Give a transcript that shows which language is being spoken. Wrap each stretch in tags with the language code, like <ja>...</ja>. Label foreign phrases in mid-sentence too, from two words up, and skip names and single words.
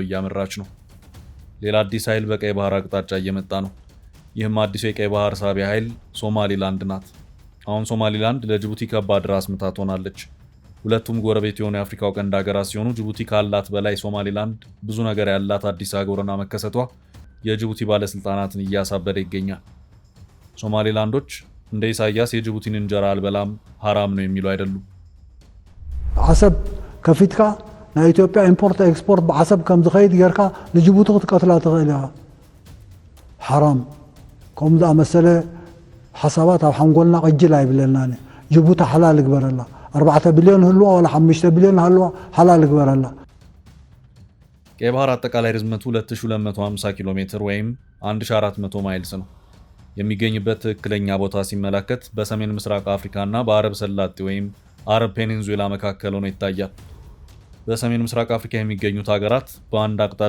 <am>እያመራች ነው። ሌላ አዲስ ኃይል በቀይ ባህር አቅጣጫ እየመጣ ነው። ይህም አዲሱ የቀይ ባህር ሳቢ ኃይል ሶማሊላንድ ናት። አሁን ሶማሊላንድ ለጅቡቲ ከባድ ራስ ምታት ሆናለች። ሁለቱም ጎረቤት የሆኑ የአፍሪካው ቀንድ ሀገራት ሲሆኑ ጅቡቲ ካላት በላይ ሶማሊላንድ ብዙ ነገር ያላት አዲስ ሀገርና መከሰቷ የጅቡቲ ባለስልጣናትን እያሳበደ ይገኛል። ሶማሊላንዶች እንደ ኢሳያስ የጅቡቲን እንጀራ አልበላም ሐራም ነው የሚሉ አይደሉም።</am> <ti>አሰብ ከፊትካ ና ኢትዮጵያ</ti> <en>import export</en> <ti>በአሰብ ከም ዝኸይድ ገርካ ለጅቡቲ ክትቀትላ ትኽእልካ ሐራም ከምዛ መሰለ ሓሳባት ኣብ ሓንጎልና ቅጅል ኣይብለናኒ ጅቡቲ ሓላል ግበረላ 4 ቢልዮን ህልዋ ወላ 5 ቢልዮን ህልዋ ሓላል ግበረላ።</ti> <am>ቀይ ባህር አጠቃላይ ርዝመቱ 2250 ኪሎ ሜትር ወይም 1400 ማይልስ ነው። የሚገኝበት ትክክለኛ ቦታ ሲመለከት በሰሜን ምስራቅ አፍሪካና በአረብ ሰላጤ ወይም አረብ ፔኒንዙላ መካከል ሆኖ ይታያል። በሰሜን ምስራቅ አፍሪካ የሚገኙት ሀገራት በአንድ አቅጣጫ</am>